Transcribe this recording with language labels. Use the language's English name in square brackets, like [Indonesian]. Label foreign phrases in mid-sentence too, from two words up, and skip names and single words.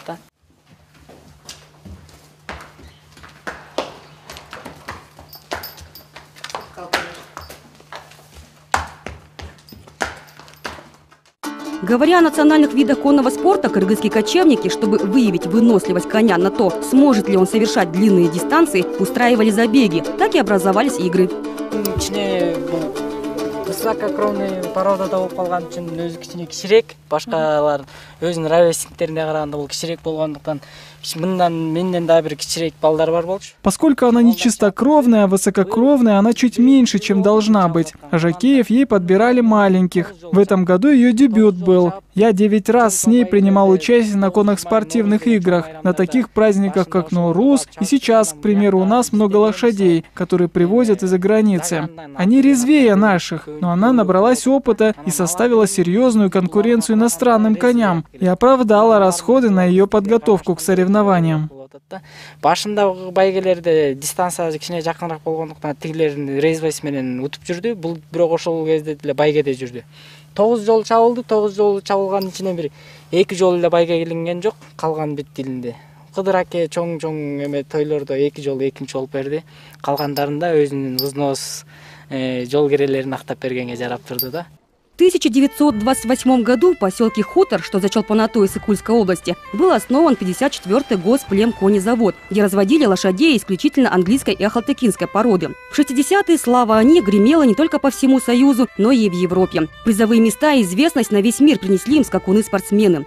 [Russian] Говоря о национальных видах конного спорта, кыргызские кочевники, чтобы выявить выносливость коня на то, сможет ли он совершать длинные дистанции, устраивали забеги. Так и образовались игры. [Kyrgyz] Высококровный породада болуп калган үчүн өзү кичине кичирээк, башкалар өзүнүн ровесниктерине караганда бул кичирээк болгондуктан менден да бир кичирээк балдар бар болчу. [Russian] Поскольку она не чистокровная, а высококровная, она чуть меньше, чем должна быть. А жокеев ей подбирали маленьких. В этом году ее дебют был. Я 9 раз с ней принимал участие на конных спортивных играх, на таких праздниках, как Ноурус. И сейчас, к примеру, у нас много лошадей, которые привозят из-за границы. Они резвее наших, но она набралась опыта и составила серьезную конкуренцию иностранным коням и оправдала расходы на ее подготовку к соревнованиям. [Kyrgyz] Башында байгелерде дистанция кичине жакыныраак болгондуктан тигилердин резвость менен утуп жүрдү. Бул бирок ошол кезде деле байгеде жүрдү. 9 жолу чабылды, 9 жолу чабылганын ичинен бир 2 жолу эле байга келинген жок, калган бит тилинде. Кыдыр аке чоң эме тойлордо 2 жолу экинчи болуп берди. Калгандарында өзүнүн взнос жол кирелерин актап бергенге жарап турду да. [Russian] В 1928 году в поселке Хутор, что за Чолпонатой Иссык-Кульской области, был основан 54-й госплемконезавод, где разводили лошадей исключительно английской и ахалтыкинской породы. В 60-е слава о них гремела не только по всему Союзу, но и в Европе. Призовые места и известность на весь мир принесли им скакуны-спортсмены.